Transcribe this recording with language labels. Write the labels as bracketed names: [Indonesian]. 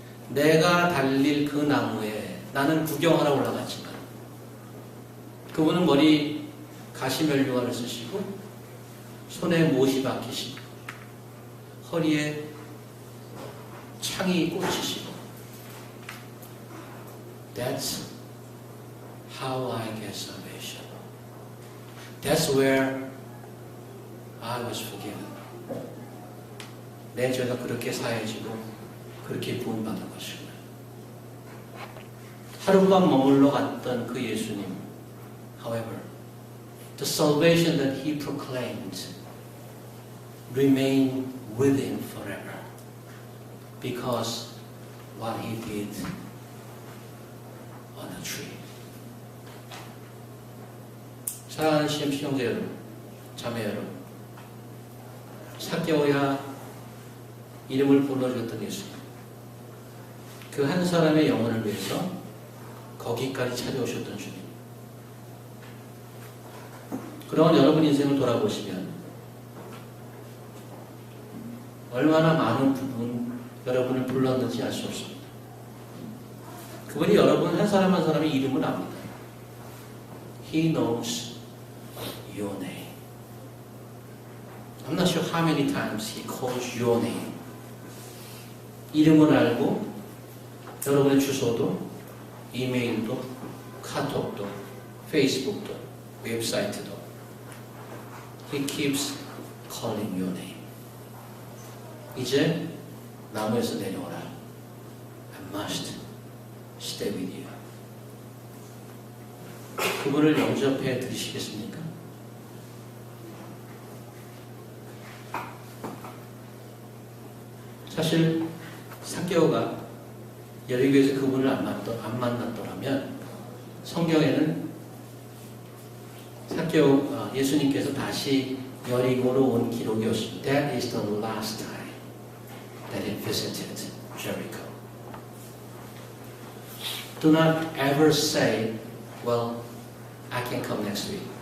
[Korean] 내가 달릴 그 나무에 나는 구경하러 올라갔지만 그분은 머리 가시면류관을 쓰시고 손에 못이 박히시고 허리에 창이 꽂히시고 [English] That's how I get salvation. That's where I was forgiven. [Korean] 내 죄가 그렇게 사해지고 그렇게 구원받은 것이구나. 하룻밤 머물러 갔던 그 예수님. [English] However, the salvation that he proclaimed remained with him forever because what he did on the tree. [Korean] 사랑하는 CMC 형제 여러분, 자매 여러분, 삭개오야 이름을 불러주었던 예수님, 그 한 사람의 영혼을 위해서 거기까지 찾아오셨던 주님. 그런 여러분 인생을 돌아보시면 얼마나 많은 부분 여러분을 불렀는지 알 수 없습니다. 그분이 여러분 한 사람 한 사람의 이름을 압니다. [English] He knows your name. I'm not sure how many times he calls your name. [Korean] 이름을 알고 여러분의 주소도, 이메일도, 카톡도, 페이스북도, 웹사이트도 [English] He keeps calling your name. [Korean] 이제 나무에서 내려오라. [English] I must stay with you. [Korean] 그분을 영접해 드리시겠습니까? 사실 삭개오가 여리고에서 그분을 안 만났더라면 성경에는 삭개오 예수님께서 다시 여리고로 온 기록이 없습니다. [English] That is the last time that he visited Jericho. Do not ever say, well, I can come next week.